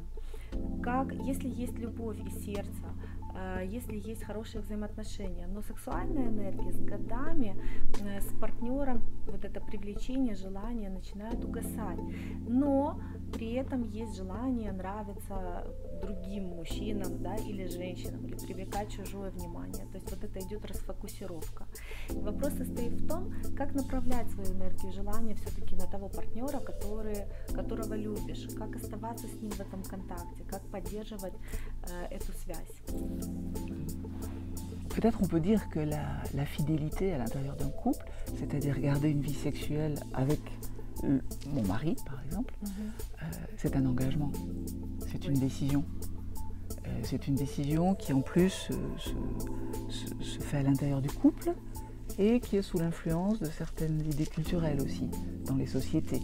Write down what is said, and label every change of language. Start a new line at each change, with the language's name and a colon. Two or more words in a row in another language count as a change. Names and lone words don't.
Russian: Если есть любовь и сердце, если есть хорошие взаимоотношения, но сексуальная энергия с годами, с партнером, вот это привлечение, желание начинает угасать, но при этом есть желание нравиться другим мужчинам, да, или женщинам, или привлекать чужое внимание, то есть вот это идет расфокусировка. И вопрос состоит в том, как направлять свою энергию желания все-таки на того партнера, которого любишь, как оставаться с ним в этом контакте, как поддерживать эту связь.
French: Peut-être on peut dire que la fidélité à l'intérieur d'un couple, c'est-à-dire garder une vie sexuelle avec mon mari par exemple, c'est un engagement, c'est une décision. C'est une décision qui en plus se fait à l'intérieur du couple et qui est sous l'influence de certaines idées culturelles aussi, dans les sociétés.